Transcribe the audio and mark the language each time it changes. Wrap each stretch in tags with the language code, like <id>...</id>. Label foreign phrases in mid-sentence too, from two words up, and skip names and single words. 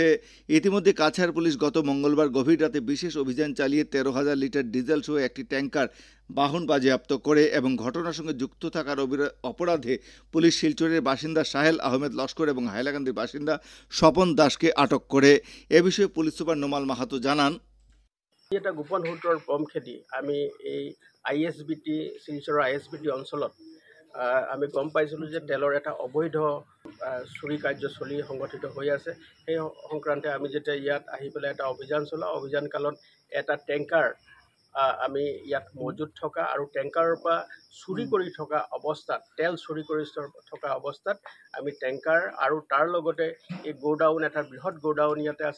<bn>ইতিমধ্যে কাছাড় পুলিশ গত মঙ্গলবার গভীর রাতে বিশেষ অভিযান চালিয়ে 13,000 লিটার ডিজেল সহ একটি ট্যাঙ্কার বাহন বাজেয়াপ্ত করে এবং ঘটনার সঙ্গে যুক্ত থাকার অপরাধে পুলিশ শিলচরের বাসিন্দা সাহেল আহমেদ লস্কর এবং হাইলাকান্দির বাসিন্দা স্বপন দাসকে আটক করে। এ বিষয়ে পুলিশ সুপার নোমাল মাহাতো জানান,</bn> <as>এটা গোপন সূত্ৰৰ পম খেদি আমি এই ISBT শিলচৰৰ ISBT অঞ্চলত আমি গম পাইছিলোঁ যে তেলৰ এটা অবৈধ চুৰি কাৰ্য সংগঠিত হৈ আছে। সেই সংক্ৰান্তে আমি যেতিয়া ইয়াত আহি পেলাই এটা অভিযান চলাওঁ, অভিযান কালত এটা টেংকাৰ আমি ইয়াত মজুত থকা আৰু টেংকাৰৰ পৰা চুৰি কৰি থকা অৱস্থাত, তেল চুৰি কৰি থকা অৱস্থাত আমি টেংকাৰ আৰু তাৰ লগতে এই গোডাউন, এটা বৃহৎ গোডাউন ইয়াতে আছে।</as>